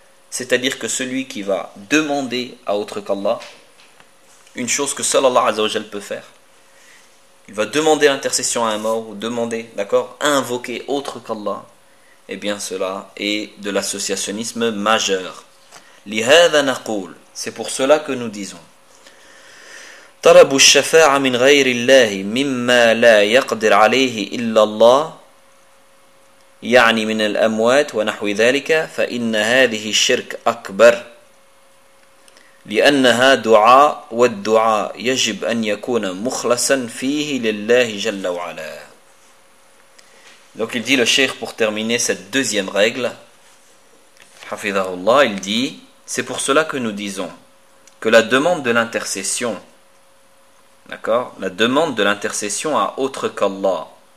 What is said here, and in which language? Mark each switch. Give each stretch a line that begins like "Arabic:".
French: C'est-à-dire que celui qui va demander à autre qu'Allah une chose que seul Allah Azzawajal peut faire. Il va demander l'intercession à un mort ou demander, d'accord, invoquer autre qu'Allah. Eh bien cela est de l'associationnisme majeur.
Arabic: Lihadha naqul.
French: C'est pour cela que nous disons
Arabic: طلب الشفاعة من غير الله مما لا يقدر عليه إلا الله يعني من الأموات ونحو ذلك فإن هذه الشرك أكبر لأنها دعاء والدعاء يجب أن يكون مخلصا فيه لله جل وعلا.
French: Donc il dit le cheikh pour terminer cette deuxième règle, حفظه الله, il dit, c'est pour cela que nous disons que la demande de l'intercession D'accord? La demande de l'intercession à autre qu'Allah.